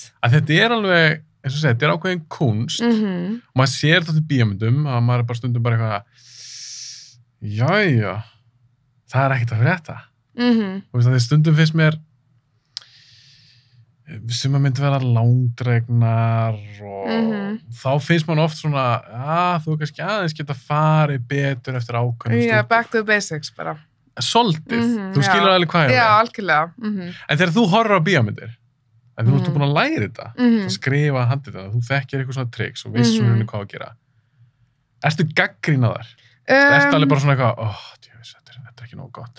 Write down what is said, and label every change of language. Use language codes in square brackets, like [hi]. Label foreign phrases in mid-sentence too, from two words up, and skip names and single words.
[is] Að þetta er alveg eins og segja, þetta er ákveðin kunst og maður sér þetta í bíómyndum að maður er bara stundum bara eitthvað jæja, það er ekkert að frétta og því stundum finnst mér sem að myndi vera langdregnar og þá finnst man oft svona, þú kannski aðeins geta farið betur eftir ákveðnum Já, [en] back to the basics bara. [is] Svolítið, þú skilur alveg hvað Já, ég algjörlega. En þegar þú horfir á bíómyndir, en þú ert búin að læra þetta, að skrifa handrita, þú þekkir eitthvað svona tricks og veist svona hvað að gera. Ertu gagnrýna þar? Ertu alveg bara svona eitthvað, þetta er ekki nógu gott.